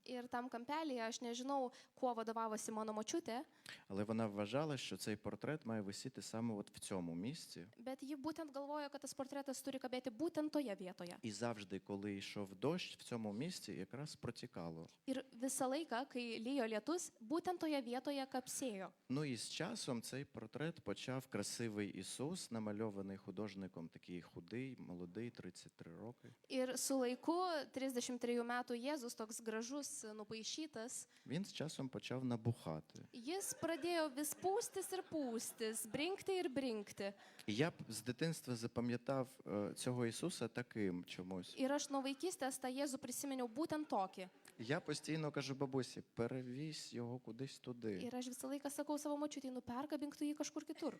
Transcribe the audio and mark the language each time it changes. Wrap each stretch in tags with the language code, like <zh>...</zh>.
<lt>Ir tam kampelyje aš nežinau, kuo vadovavosi mano močiutė,</lt> <uk>але вона вважала, що цей портрет має висіти саме от в цьому місці.</uk> <lt>bet ji būtent galvojo, kad tas portretas turi kabėti būtent toje vietoje.</lt> <uk>І завжди, коли йшов дощ, в цьому місці якраз протікало.</uk> <lt>Ir visą laiką, kai lyjo lietus, būtent toje vietoje kapsėjo.</lt> <uk>Ну і з часом цей портрет почав красивий Ісус, намальований художником, такий худий, молодий, 33 роки.</uk> <lt>Ir su laiku 33 metų Jėzus toks gražus, nupaišytas,</lt> <uk>Він з часом почав набухати.</uk> <lt>jis pradėjo vis pūstis ir pūstis, brinkti ir brinkti.</lt> <uk>І я б з дитинства запам'ятав цього Ісуса таким чомусь.</uk> <lt>Ir aš nuo vaikystės tą Jėzų prisiminiau būtent tokį.</lt> <uk>Я постійно кажу бабусі, перевізь його кудись туди.</uk> <lt>Ir aš visą laiką sakau savo močiutei, perkabink tu jį kažkur kitur.</lt>